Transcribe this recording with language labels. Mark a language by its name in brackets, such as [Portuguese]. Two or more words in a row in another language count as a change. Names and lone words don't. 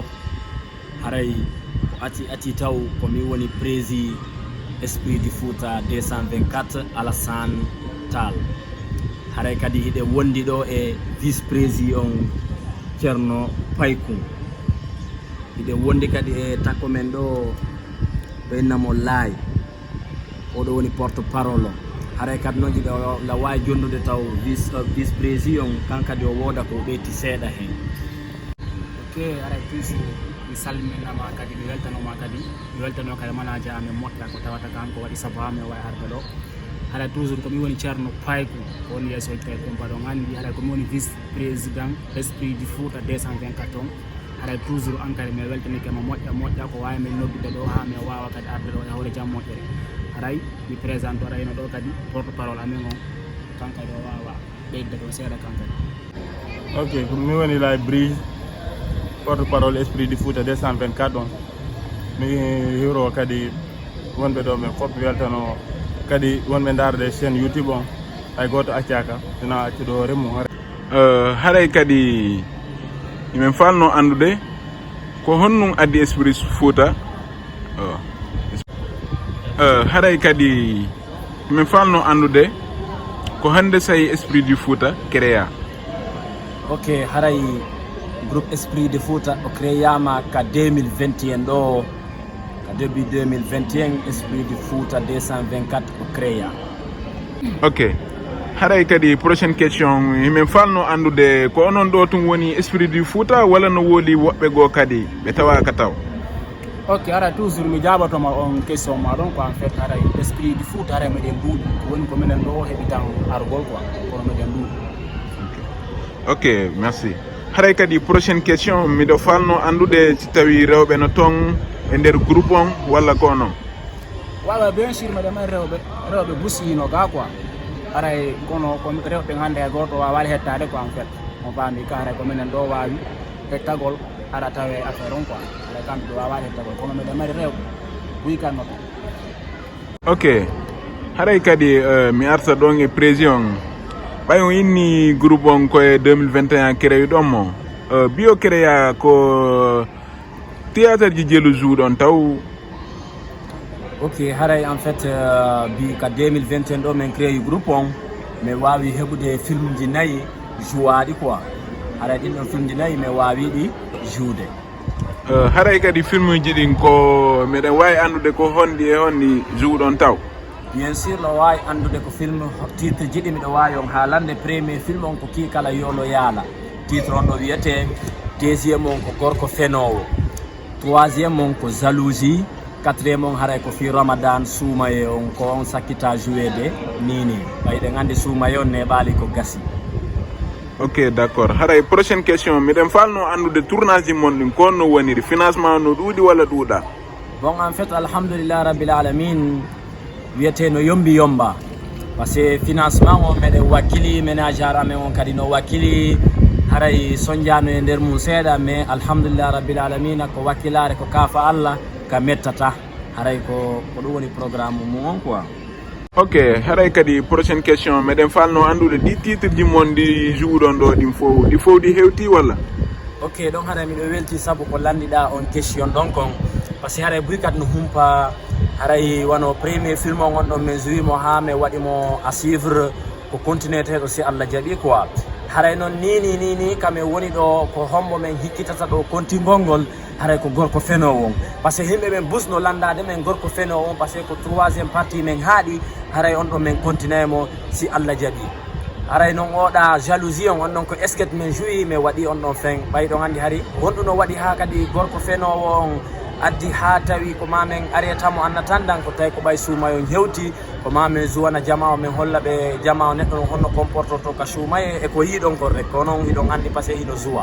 [Fula] Haray ati taw komi woni prési Esprit du Fouta 224 Alassane Tall. Haray kadi hiɗe wondi ɗo e [French] vice prési [Fula] on Ceerno Paykou. Hiɗe wondi kadi e takko men ɗo ɓe innamo Laay, oɗo woni [French] porte parole. [Fula] Haray kadi noon jiɗo la wawi jonnude taw [French] vice prési [Fula] on kankadi o wooda ko ɓeyti seeɗa hen. Ok, haray plus mi salminama kadi mi weltanoma kadi mi weltano kadi manager amen moƴƴa ko tawata kanko waɗi sabu ha mi wawi arde ɗo. Haray toujours komi woni Ceerno Paykou ko woni yesso tawi kumpa ɗon andi. Haray komi woni [French] vice président [Fula] Esprit du Fouta 224 on. Haray toujours an kadi mi weltanike mo moƴƴa ko wawi min noddude ɗo ha mi wawa kadi arde ɗo e hawre jam moƴƴere. Haray mi présente arayno ɗo kadi [French] porte parole [Fula] amen on kankadi o wawa ɓeyde ɗo seeɗa kankadi. Ok, mi woni Laye Brise, [French] porte parole [Fula] Esprit du Fouta 224 on. Mi hiro kadi wonɓe ɗo ɓe fof weltano kadi wonɓe darde chaîne YouTube on hay goto accaka sina accuɗo remmu. Haray kadi min falno andude ko honnum addi Esprit Fouta. Haray kadi min falno andude ko hande sayi Esprit du Fouta créa. Ok, haray groupe Esprit du Fouta o créama ka 2021 ɗo, ka début 2021 Esprit du Fouta 224 o créa. Ok, haray kadi [French] prochaine question [Fula] min falno andude ko onon ɗo tum woni Esprit du Fouta walla no woodi woɓɓe goo kadi ɓe tawaka taw. Ok, haray toujours mi jaɓatoma on question ma ɗon ko [French] en fait [Fula] haray Esprit du Fouta haray meɗen duuɗi woni ko minen ɗo heɓi tan argol quoi kono meɗen duuɗi. [French] Ok, merci. [Fula] Haray kadi [French] prochaine question [Fula] miɗo falno andude si tawi rewɓe no ton e nder groupe on walla ko non. Wawa [French] bien sûr [Fula] meɗen mari rewɓe busiyino ga quoi. Haray kono ko rewɓe hande e goto wawali hettade quoi [French] en fait [Fula] on faami ka haray ko minen ɗo wawi hettagol haɗa tawe affaire on quoi. Haray kamɓe ɗo wawali hettagol kono meɗen mari rewɓe guykanno ɗon. Ok, haray kadi mi arta ɗon e président ɓay on inni groupe on koye 2021 créé ɗon mo bio créa ko théâtre ji jelu jouɗon taw. Ok, haray [French] en fait [Fula] bi ka 2021 ɗo min créé groupe on min wawi heɓude film ji 4 jouaɗi quoi. Haray ɗin ɗon film ji 4 min wawi ɗi joude. Haray kadi film ji ɗin ko meɗen wawi andude ko honɗi e honɗi jouɗon taw. [French] Bien sûr [Fula] no wawi andude ko [French] film titre [Fula] jiɗi miɗo wawi on haalande. [French] Premier film [Fula] on ko Kikala Yolo Yaala, titre on ɗo wiyete. Deuxiéme on ko Gorko Fenowo. Troisiéme on ko Jalousie. Quatriéme on haray ko fi Ramadan Soumaye on ko on sakkita jouede nini ɓayɗen andi Soumaye on neɓali ko gasi. [French] Ok, d'accord. [Fula] Haray [French] prochaine question [Fula] miɗen falno andude tournage ji mon ɗin ko no woniri, financement no ɗuuɗi walla ɗuuɗa. [French] Bon en fait [Arabic] alhamdulillah rabbil alamin [Fula] wiyete no yomba [French] par ce que financement [Fula] on meɗen wakkili ménagère amen on kadi no wakkili haray soñdiano e nder mum seeɗa mais [Arabic] alhamdulillah rabbil alamina [Fula] ko wakkilare ko kaafa Allah ka mettata haray ko ɗum woni programme mum on quoi. Ok, haray kadi [French] prochaine question [Fula] meɗen falno andude ɗi titre ji mon ɗi jouɗon ɗo ɗi fof ɗi hewti walla. Ok, donc haray miɗo welti saabu ko landiɗa on question ɗon kon [French] par ce que [Fula] haray buy kadi no humpa haray wano [French] premier film [Fula] on ɗon min jouimo ha mi waɗimo [French] à suivre [Fula] ko continueteɗo si Allah jaaɓi quoi. Haray noon ni kame woni ɗo ko hombo men hikkitata ɗo kontingol ngol haray ko Gorko Fenowo on [French] par ce que [Fula] yimɓe men busno landade men Gorko Fenowo on [French] par ce que [Fula] ko 3e partie men haaɗi haray on ɗon men continuemo si Allah jaaɓi. Haray noon oɗa Jalousie on ɗon ko esquete men jouyi mi waɗi on ɗon fin ɓayɗon andi hari wonɗu no waɗi ha kadi Gorko Fenowo on addi ha tawi ko mamen aretamo annatandan ko tawi ko ɓay suumayo hewti ko mamen zuwana jama o min holla ɓe jama o neɗɗo honno comportoto ka suumaye e ko yiɗon kon rek ko noon hiɗon andi [French] par ce que [Fula] hiɗo zuwa.